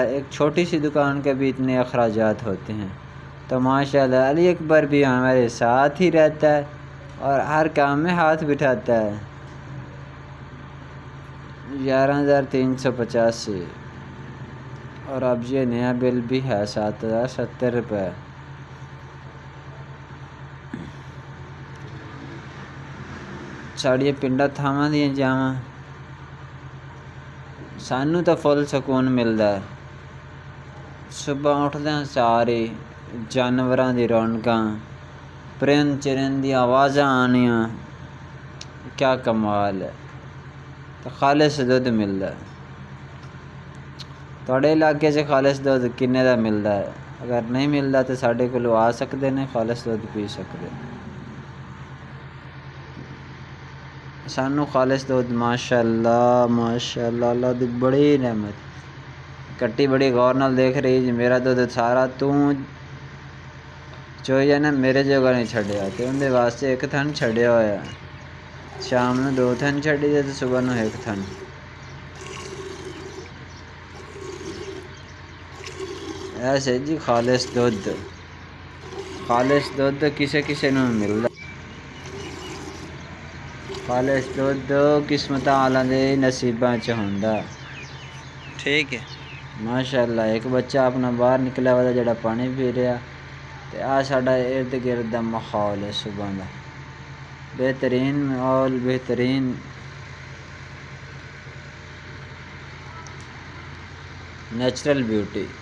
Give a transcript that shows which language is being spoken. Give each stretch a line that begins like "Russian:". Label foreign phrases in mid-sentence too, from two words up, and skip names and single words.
Urdu: ایک چھوٹی سی دکان کے بھی اتنے اخراجات ہوتے ہیں۔ تو ماشاءاللہ علی اکبر بھی ہمارے ساتھ ہی رہتا ہے اور ہر کام میں ہاتھ بٹھاتا ہے۔ 11,385 اور اب یہ نیا بل بھی ہے 7,070 روپے۔
Punjabi: ساڑیے پنڈا تھاواں دیاں جاواں سانوں تو فل سکون ملدا ہے۔ صبح اٹھدیاں سارے جانوراں دی رونقاں، پرند چرند دی آوازاں آنیاں،
Urdu: کیا کمال ہے۔
Punjabi: تو خالص دودھ ملدا ہے۔ تھوڑے علاقے سے خالص دودھ کنے دا ملدا ہے؟ اگر نہیں ملدا تو ساڈے کولوں آ سکدے نے، خالص دودھ پی سکدے۔ سانوں خالص دودھ ماشاءاللہ اللہ دی بڑی نعمت۔ کٹی بڑی غور نال دیکھ رہی جی، میرا دودھ سارا چوئی ہے نا، میرے جوگا نہیں چھڈیا، تے اندے واسطے ایک تھن چھڈیا ہویا۔ شام نو 2 تھن چھڈی تے صبح نو 1 تھن۔ ایسے جی خالص دودھ کسے کسے نو ملدا۔ خالص دودھ قسمتاں والاں دے نصیباں چ ہوندا۔ ٹھیک ہے، ماشاءاللہ۔ ایک بچہ اپنا باہر نکلا ہوا جڑا پانی پی رہا، تے آ ساڈا ارد گرد دا ماحول ہے صبح دا بہترین ماحول، بہترین
English: natural beauty.